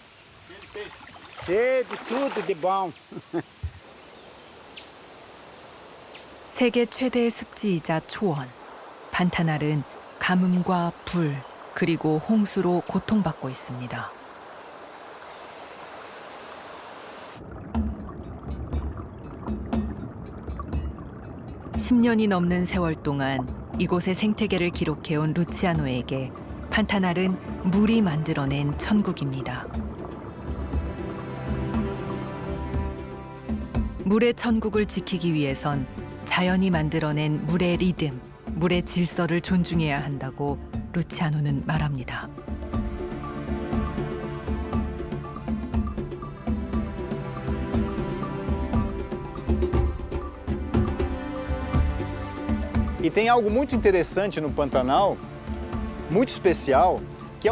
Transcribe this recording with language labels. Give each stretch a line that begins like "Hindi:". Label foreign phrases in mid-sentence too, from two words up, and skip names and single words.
Portuguese: cheio de tudo de bom.
Korean: 세계 최대의 습지이자 초원. 판타날은 가뭄과 불, 그리고 홍수로 고통받고 있습니다. (10년이) 넘는 세월 동안 이곳의 생태계를 기록해온 루치아노에게 판타날은 물이 만들어낸 천국입니다. 물의 천국을 지키기 위해선 자연이 만들어낸 물의 리듬, 물의 질서를 존중해야 한다고 루치아노는 말합니다.
Portuguese: E tem algo muito interessante no Pantanal, muito especial, que é